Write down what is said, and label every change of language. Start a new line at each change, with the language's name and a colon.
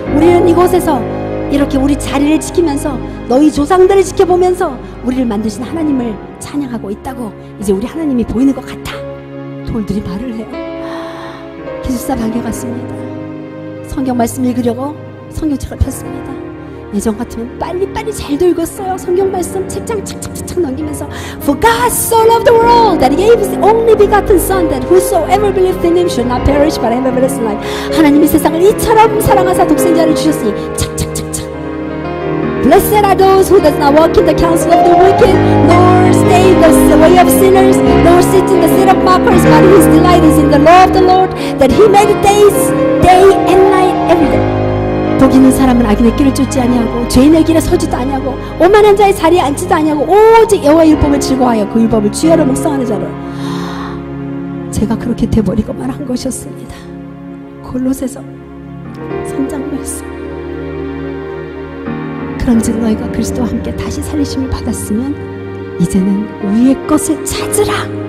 Korean: 우리는 이곳에서 이렇게 우리 자리를 지키면서 너희 조상들을 지켜보면서 우리를 만드신 하나님을 찬양하고 있다고 이제 우리 하나님이 보이는 것 같아. 돌들이 말을 해요. 기숙사 방에 갔습니다. 성경 말씀 읽으려고 성경책을 폈습니다. 예전 같으면 빨리빨리 잘도 읽었어요. 성경 말씀 책장 착착착착 넘기면서
English: For God so loved the world that He gave His only begotten Son that whosoever believed in Him should not perish but have everlasting life.
Korean: 하나님이 세상을 이처럼 사랑하사 독생자를 주셨으니 착착착착
English: Blessed are those who does not walk in the counsel of the wicked nor stay in the way of sinners nor sit in the seat of mockers but His delight is in the law of the Lord that He meditates day and night every day.
Korean: 복 있는 사람은 악인의 길을 쫓지 아니하고 죄인의 길에 서지도 아니하고 오만한 자의 자리에 앉지도 아니하고 오직 여호와의 율법을 즐거워하여 그 율법을 주야로 묵상하는 자로 제가 그렇게 돼버리고만 한 것이었습니다. 골로새서 3장 말씀 그런즉 너희가 그리스도와 함께 다시 살리심을 받았으면 이제는 위의 것을 찾으라.